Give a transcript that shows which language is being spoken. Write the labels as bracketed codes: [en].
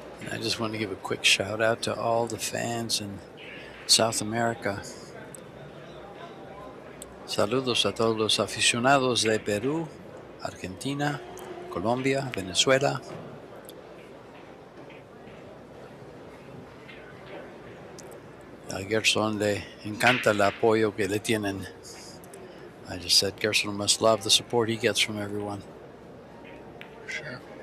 [en] I just want to give a quick shout out to all the fans in South America. [es] Saludos a todos los aficionados de Perú, Argentina, Colombia, Venezuela. A Gerson le encanta el apoyo que le tienen. [en] I just said Gerson must love the support he gets from everyone. Sure.